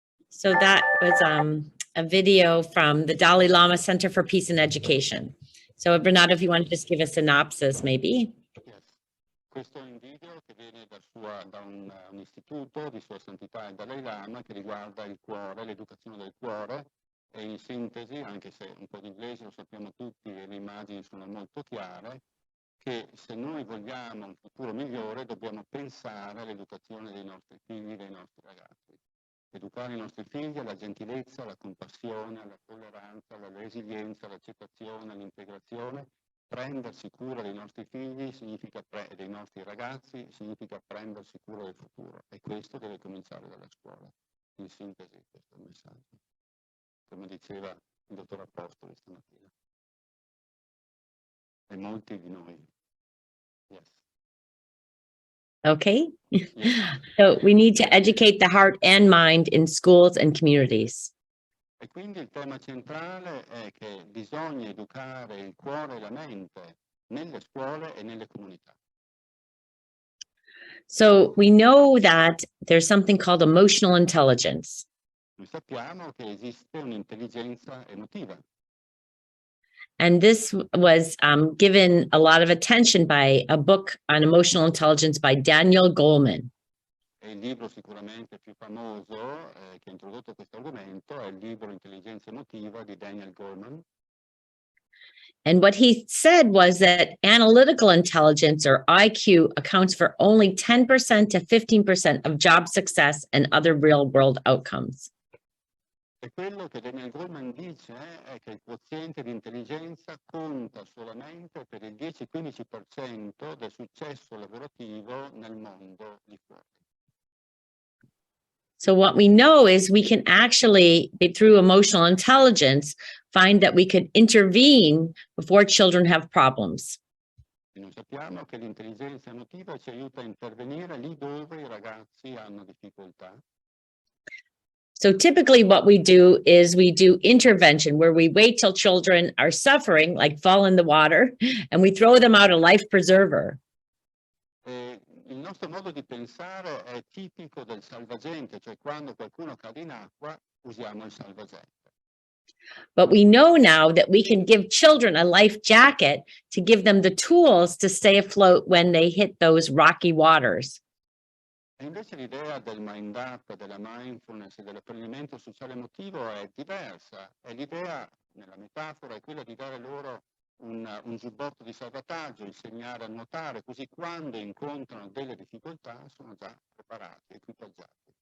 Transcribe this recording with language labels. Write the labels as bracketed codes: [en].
[en] So that was a video from the Dalai Lama Center for Peace and Education. So Renato, if you want to just give a synopsis, maybe. Yes. [it] Questo è un video che viene da un istituto di Sua Santità il Dalai Lama che riguarda il cuore, l'educazione del cuore, e in sintesi, anche se un po' di inglese lo sappiamo tutti e le immagini sono molto chiare, che se noi vogliamo un futuro migliore dobbiamo pensare all'educazione dei nostri figli e dei nostri ragazzi. Educare i nostri figli alla gentilezza, alla compassione, alla tolleranza, alla resilienza, all'accettazione, all'integrazione. Prendersi cura dei nostri figli significa e dei nostri ragazzi significa prendersi cura del futuro e questo deve cominciare dalla scuola. In sintesi questo è il messaggio, come diceva il dottor Apostoli stamattina. E molti di noi. [en] Yes. Okay. So we need to educate the heart and mind in schools and communities. [it] E quindi il tema centrale è che bisogna educare il cuore e la mente nelle scuole e nelle comunità. [en] So we know that there's something called emotional intelligence. [it] Noi sappiamo che esiste un'intelligenza emotiva. [en] And this was given a lot of attention by a book on emotional intelligence by Daniel Goleman. [it] E il libro sicuramente più famoso che ha introdotto questo argomento è il libro Intelligenza emotiva di Daniel Goleman. [en] And what he said was that analytical intelligence, or IQ, accounts for only 10% to 15% of job success and other real-world outcomes. [it] E quello che Daniel Goleman dice è che il quoziente di intelligenza conta solamente per il 10-15% del successo lavorativo nel mondo di fuori. [en] So what we know is we can actually, through emotional intelligence, find that we could intervene before children have problems. [it] E noi sappiamo che l'intelligenza emotiva ci aiuta a intervenire lì dove i ragazzi hanno difficoltà. [en] So typically what we do is we do intervention where we wait till children are suffering, like fall in the water, and we throw them out a life preserver. [it] Il nostro modo di pensare è tipico del salvagente, cioè quando qualcuno cade in acqua usiamo il salvagente. [en] But we know now that we can give children a life jacket to give them the tools to stay afloat when they hit those rocky waters. [it] E invece l'idea del mind up, della mindfulness e dell'apprendimento sociale emotivo è diversa. E l'idea, nella metafora, è quella di dare loro un giubbotto di salvataggio, insegnare a nuotare, così quando incontrano delle difficoltà sono già preparati, equipaggiati.